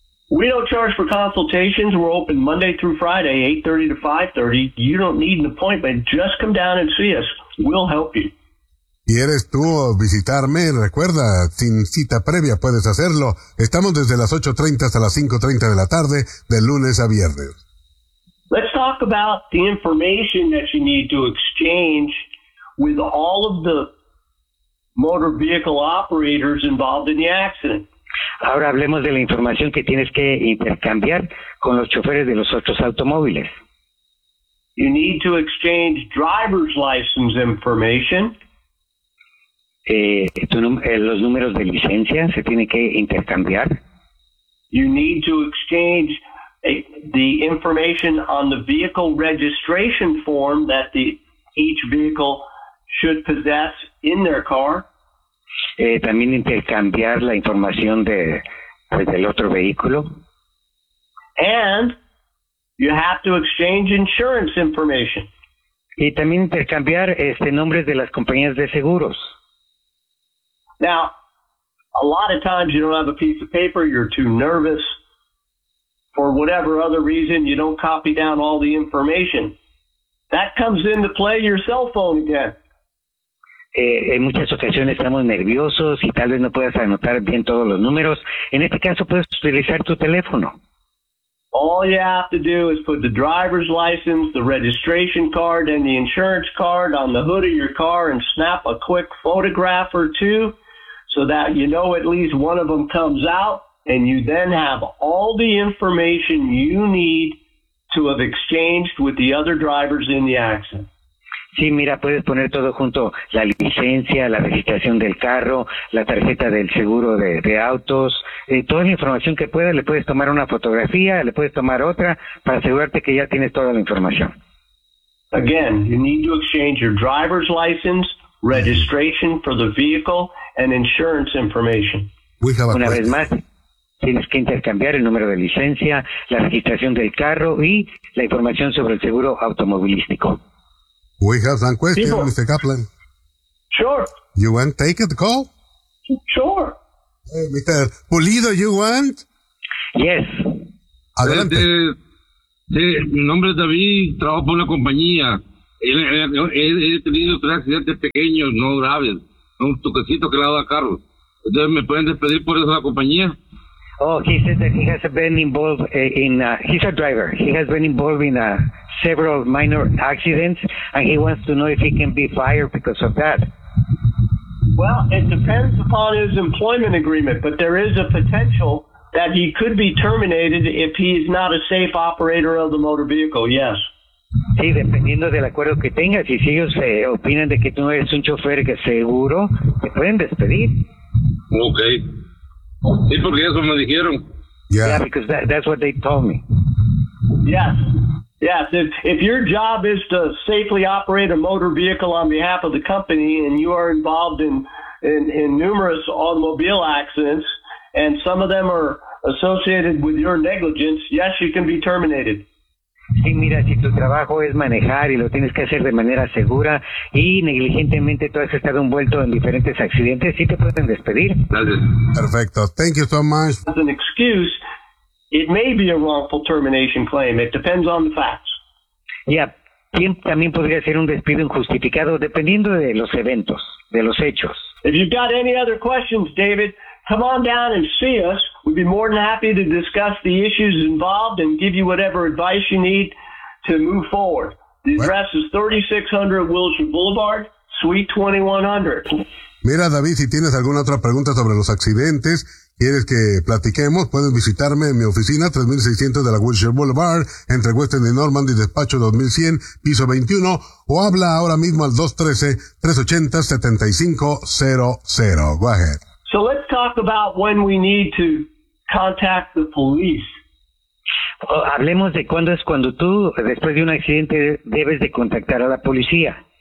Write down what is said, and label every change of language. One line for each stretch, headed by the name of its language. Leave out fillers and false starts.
English: We don't charge for consultations. We're open Monday through Friday, 8:30 to 5:30. You don't need an appointment. Just come down and see us. We'll help you.
Spanish: ¿Quieres tú visitarme? Recuerda, sin cita previa puedes hacerlo. Estamos desde las 8:30 hasta las 5:30 de la tarde, de lunes a viernes.
English: Let's talk about the information that you need to exchange with all of the motor vehicle operators involved in the accident.
Spanish: Ahora hablemos de la información que tienes que intercambiar con los choferes de los otros automóviles.
English: You need to exchange driver's license information.
Spanish: Los números de licencia se tienen que intercambiar.
English: You need to exchange the information on the vehicle registration form that each vehicle should possess in their car.
Spanish: También intercambiar la información del otro vehículo.
English: And you have to exchange insurance information.
Spanish: Y también intercambiar nombres de las compañías de seguros.
English: Now, a lot of times you don't have a piece of paper, you're too nervous. For whatever other reason, you don't copy down all the information. That comes into play your cell phone again.
Spanish: En muchas ocasiones estamos nerviosos y tal vez no puedas anotar bien todos los números. En este caso, puedes utilizar tu teléfono.
English: All you have to do is put the driver's license, the registration card, and the insurance card on the hood of your car and snap a quick photograph or two so that you know at least one of them comes out. And you then have all the information you need to have exchanged with the other drivers in the accident.
Spanish: Sí, mira, puedes poner todo junto, la licencia, la registración del carro, la tarjeta del seguro de autos, toda la información que puedas, le puedes tomar una fotografía, le puedes tomar otra, para asegurarte que ya tienes toda la información.
English: Again, you need to exchange your driver's license, registration for the vehicle, and insurance information. We have a
Spanish: Una
English: question.
Spanish: Vez más, tienes que intercambiar el número de licencia, la registración del carro y la información sobre el seguro automovilístico.
English: We have some questions, sí, Mr. Kaplan. Sure. You want to take the call? Sure. Hey, Mr. Pulido, you want? Yes.
Spanish: Adelante. Mi nombre es David, trabajo para una compañía. He tenido tres accidentes pequeños, no graves. Un toquecito que le ha dado a Carlos. Entonces, ¿me pueden despedir por eso la compañía?
English: Oh, he said that he has been involved in, he's a driver. He has been involved in several minor accidents, and he wants to know if he can be fired because of that. Well, it depends upon his employment agreement, but there is a potential that he could be terminated if he is not a safe operator of the motor vehicle, yes.
Spanish: Sí, dependiendo del acuerdo que tengas, y si ellos opinan de que tú no eres un chofer que seguro, te pueden despedir. Okay. Sí, porque eso me dijeron.
English: Yeah, because that's what they told me. Yes. If your job is to safely operate a motor vehicle on behalf of the company and you are involved in numerous automobile accidents, and some of them are associated with your negligence, yes, you can be terminated.
Spanish: Sí, mira, si tu trabajo es manejar y lo tienes que hacer de manera segura y negligentemente tú has estado envuelto en diferentes accidentes, sí te pueden despedir.
English: Perfecto. Thank you so much. As an excuse, it may be a wrongful termination claim. It depends on the facts.
Spanish: Yeah, también podría ser un despido injustificado dependiendo de los eventos, de los hechos.
English: If you've got any other questions, David, come on down and see us. We'd be more than happy to discuss the issues involved and give you whatever advice you need to move forward. The address is 3600 Wilshire Boulevard, Suite 2100.
Spanish: Mira, David, si tienes alguna otra pregunta sobre los accidentes, quieres que platiquemos, puedes visitarme en mi oficina, 3600 de la Wilshire Boulevard, entre Western y Normandy, despacho 2100, piso 21, o habla ahora mismo al 213-380-7500.
English: Go ahead. So let's talk about when we need to contact the police.
Spanish: Well, hablemos de cuándo es cuando tú, después de un accidente, debes de contactar a la policía.